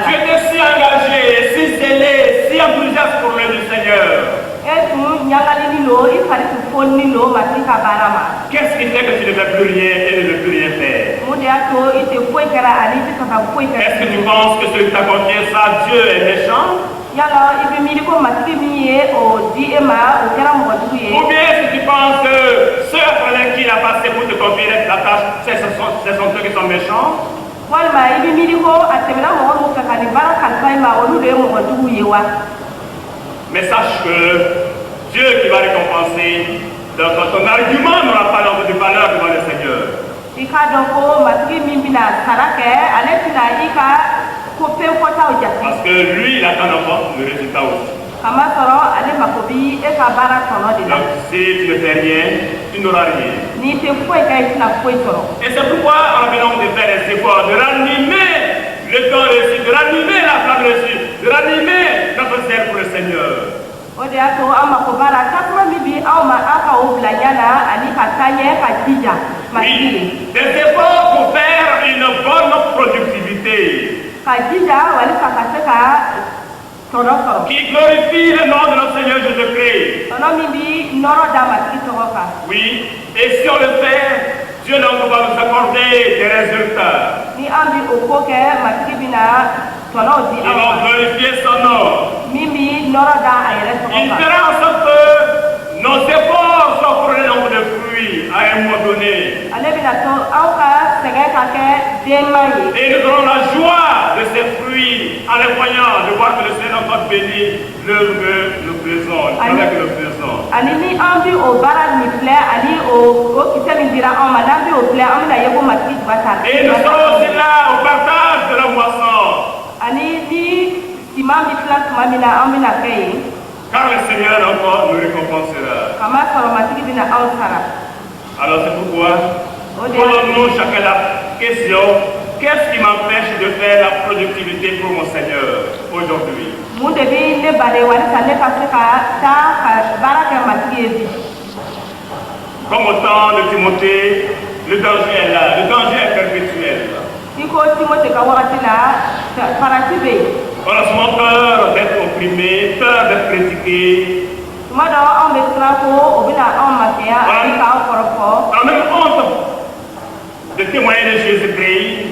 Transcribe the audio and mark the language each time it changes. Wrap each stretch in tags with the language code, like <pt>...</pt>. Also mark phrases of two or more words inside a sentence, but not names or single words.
<fr>Tu étais si engagé, si zélé, si enthousiaste pour le Seigneur.</fr> <bm>E tun ɲagalini lo i fari tun fonini lo matigi ka baara ma.</bm> <fr>Qu'est-ce qui fait que tu ne fais plus rien et ne veux plus rien faire?</fr> <bm>Mun de y'a to i tɛ foyi kɛra ani i tɛ sɔn ka foyi kɛ.</bm> <fr>Est-ce que tu penses que celui qui t'a confié ça, Dieu est méchant?</fr> <bm>Yala i bɛ miiri ko matigi min ye o di e ma o kɛra mɔgɔ jugu ye.</bm> <fr>Ou bien est-ce que tu penses que ceux avec qui il a passé pour te confier la tâche, ce sont ceux qui sont méchants?</fr> <bm>Walima i bɛ miiri ko a tɛmɛna mɔgɔ min fɛ ka nin baara kalifa i ma olu de ye mɔgɔ jugu ye wa.</bm> <fr>Mais sache que Dieu qui va récompenser, donc ton argument n'aura pas de valeur devant le Seigneur.</fr> <bm>I k'a dɔn ko matigi min bɛna sara kɛ ale tɛna i ka ko fɛn fɔtaw jate.</bm> <fr>Parce que lui, il attend encore le résultat aussi.</fr> <bm>Kamasɔrɔ ale mako bi e ka baara tɔnɔ de la.</bm> <fr>Donc si tu ne fais rien, tu n'auras rien.</fr> <bm>N'i tɛ foyi kɛ i tɛna foyi sɔrɔ.</bm> <fr>Et c'est pourquoi on a besoin de faire des efforts, de ranimer le temps reçu, de ranimer la flamme reçue, de ranimer notre zèle pour le Seigneur.</fr> <bm>O de y'a to an mako b'a la tasuma min bi anw ma an ka o bila ɲɛ na ani ka taa ɲɛ ka jija matigi ye.</bm> <fr>Oui, des efforts pour faire une bonne productivité.</fr> <bm>Ka jija walisa ka se ka tɔnɔ sɔrɔ.</bm> <fr>Qui glorifie le nom de notre Seigneur Jésus-Christ.</fr> <bm>Tɔnɔ min bi nɔrɔ da matigi tɔgɔ kan.</bm> <fr>Oui, et si on le fait, Dieu donc va nous accorder des résultats.</fr> <bm>Ni an bi o ko kɛ matigi bɛna tɔnɔw di</bm> <fr>Ils</fr> <bm>an</bm> <fr>vont</fr> <bm>ma.</bm> <fr>glorifier son nom.</fr> <bm>Min bi nɔrɔ da a yɛrɛ</bm> <fr>Il</fr> <bm>tɔgɔ kan.</bm> <fr>fera en sorte que nos efforts soient couronné nombre de fruits à un moment donné.</fr> <bm>Ale bɛna to aw ka sɛgɛn ka kɛ denma ye.</bm> <fr>Et nous aurons la joie de ces fruits en les voyant, de voir que le Seigneur va bénir l'œuvre que nous faisons, avec le faisons.</fr> <bm>Ani ni an bi o baara min filɛ ani o kisɛ min dira anw ma n'an bi o filɛ an bɛna ye ko matigi juba ta.</bm> <fr>Et nous serons aussi là au partage de la moisson.</fr> <bm>Ani ni siman bi tila tuma min na an bɛna kɛ yen.</bm> <fr>Car le Seigneur encore nous récompensera.</fr> <bm>Kamasɔrɔ matigi bɛna anw sara.</bm> <fr>Alors c'est pourquoi,</fr> <bm>O de</bm> <fr>posons-nous chacun la question, qu'est-ce qui m'empêche de faire la productivité pour mon Seigneur aujourd'hui?</fr> <bm>mun de bi ne bali walisa ne ka se ka taa ka baara kɛ matigi ye bi.</bm> <fr>Comme au temps de Timothée, le danger est là, le danger est perpétuel.</fr> <bm>I ko Timote ka wagati la farati bɛ yen.</bm> <fr>On a souvent peur d'être opprimé, peur d'être critiqué.</fr> <bm>Tuma dɔ anw bɛ siran ko o bɛna anw makɛya ani k'an kɔrɔfɔ.</bm> <fr>On a même honte de témoigner de Jésus-Christ.</fr>